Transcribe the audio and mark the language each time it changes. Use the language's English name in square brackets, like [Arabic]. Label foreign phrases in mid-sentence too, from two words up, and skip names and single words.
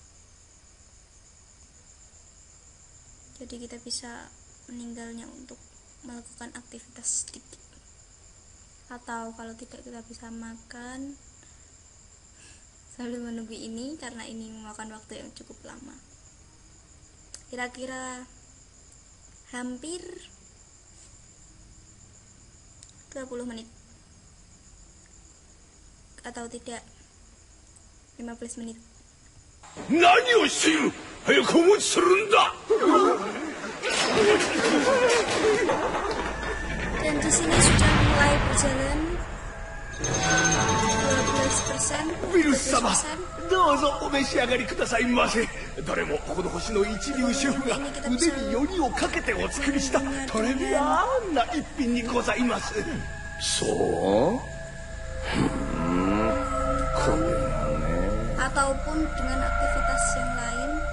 [Indonesian] jadi kita bisa meninggalnya untuk melakukan aktivitas sedikit, atau kalau tidak kita bisa makan sambil menunggu ini, karena ini memakan waktu yang cukup lama, kira-kira hampir 20 menit atau tidak 15 menit. [Japanese] 何をしている。早くお持ちするんだ。 [Indonesian] Dan di sini sudah mulai berjalan 12%. [Japanese] ウィルス様、どうぞお召し上がりくださいませ。どれもこの星の一流シェフが腕によりをかけてお作りしたトレビアンな一品にございます。そう。これがね。 [Indonesian] ataupun dengan aktivitas yang lain.